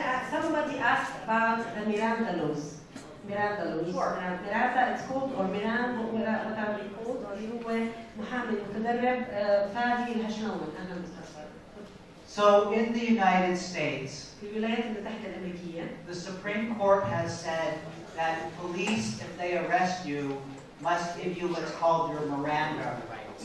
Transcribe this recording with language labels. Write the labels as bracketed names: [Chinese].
[English] Somebody asked about the Miranda laws. Miranda laws. Miranda it's called or Miranda what are they called? [Arabic] اللي هو محامي متدرب فادي الهشناوي. أنا مستشار. [English] So in the United States, [Arabic] في الولايات المتحدة الأمريكية. [English] the Supreme Court has said that police, if they arrest you, must give you what's called your Miranda rights.